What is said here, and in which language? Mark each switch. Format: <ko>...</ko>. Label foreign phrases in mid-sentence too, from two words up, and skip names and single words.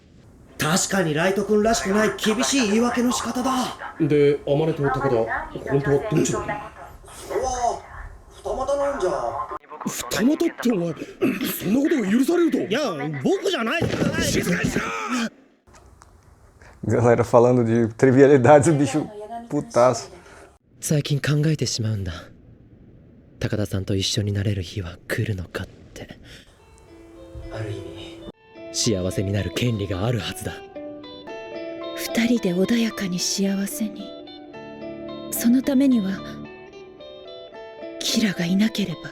<ja>確かにライト君らしくない厳しい言い訳の仕方だ。で、天音と高田、本当はどっちだ？それは二股なんじゃ。二股ってお前、そんなことが許されると？いや、僕じゃない。静かにしろ。</ja> <pt>Galera falando de trivialidades, o bicho putaço.</pt> <ja>最近考えてしまうんだ。高田さんと一緒になれる日は来るのかって。ある意味幸せになる権利があるはずだ。二人で穏やかに幸せに。そのためにはキラがいなければ。</ja>